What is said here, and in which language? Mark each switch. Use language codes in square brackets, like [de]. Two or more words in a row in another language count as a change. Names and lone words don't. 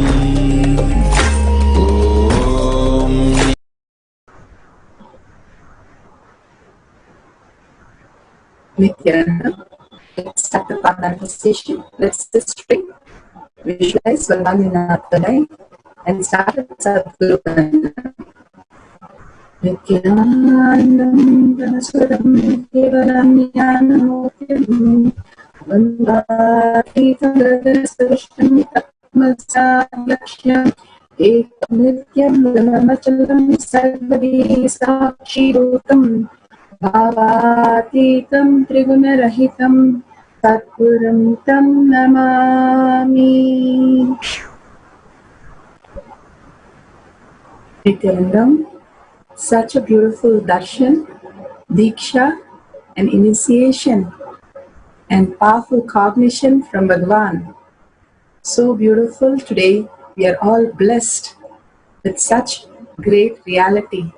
[sa] Om Nithyananda. [en] Let's start the manifestation. Let's just drink. Visualize Swarvaninathadai and start with Jagatguru. [sa] Nithyanandam Ganaswaram Nithyavanam Jnanamurtim Vandatītam Radhasavishtam Tatmasavyaksham Ekam Nityam Brahmachalam Sarvadi Sakshirutam Bhavatītam Trigunarahitam Tatpuram Tam Namami. Nithyanandam, [en] such a beautiful darshan, diksha, and initiation, and powerful cognition from Bhagavan. So beautiful. Today we are all blessed with such great reality.